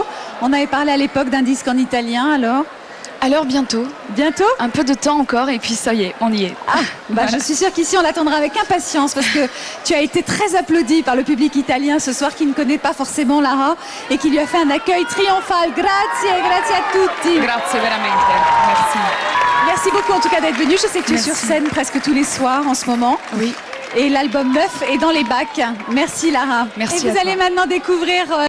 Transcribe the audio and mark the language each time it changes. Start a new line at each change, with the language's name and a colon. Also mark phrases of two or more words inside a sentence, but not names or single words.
French: On avait parlé à l'époque d'un disque en italien, alors Alors bientôt, bientôt. un peu de temps encore et puis ça y est, on y est. Ah, bah, je suis sûre qu'ici on l'attendra avec impatience parce que tu as été très applaudi par le public italien ce soir qui ne connaît pas forcément Lara et qui lui a fait un accueil triomphal.
Italian: Grazie, grazie a tutti. Grazie veramente,
French: merci. Merci beaucoup en tout cas d'être venu. Je sais que tu es Merci. sur scène presque tous les soirs en ce moment. Oui. Et l'album 9 est dans les bacs. Merci Lara. Merci Et à vous allez toi. maintenant découvrir